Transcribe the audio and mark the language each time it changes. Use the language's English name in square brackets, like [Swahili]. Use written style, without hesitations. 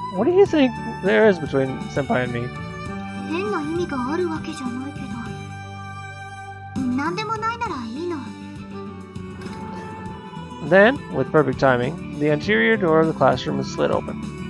[English] What do you think there is between Senpai and me? [Japanese] 変な意味があるわけじゃないけど、何でもないならいいの。 [English] Then, with perfect timing, the interior door of the classroom is slid open.